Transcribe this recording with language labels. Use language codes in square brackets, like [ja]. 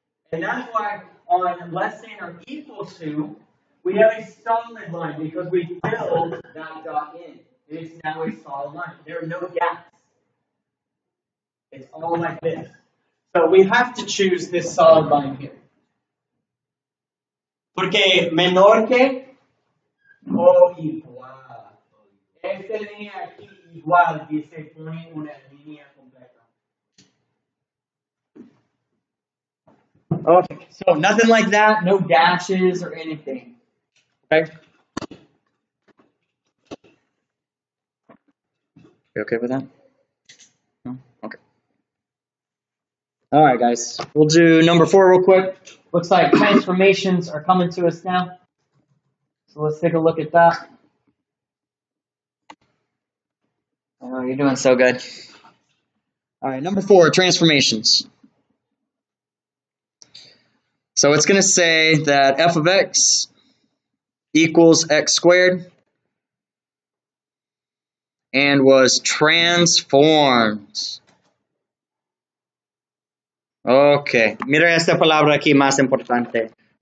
[en] And that's why on less than or equal to, we have a solid line because we filled that dot in. It is now a solid line. There are no gaps. It's all like this. So we have to choose this solid line here. [es] Porque menor que o igual. Esta línea aquí igual que se pone una línea completa. [en] Okay, so nothing like that, no dashes or anything. Okay? You okay with that? No? Okay. All right, guys. We'll do number 4 real quick. Looks like transformations are coming to us now. So let's take a look at that. Oh, you're doing so good. All right, number 4, transformations. So it's going to say that f of x equals x squared and was transformed. [es] Okay, mira esta palabra aquí más importante.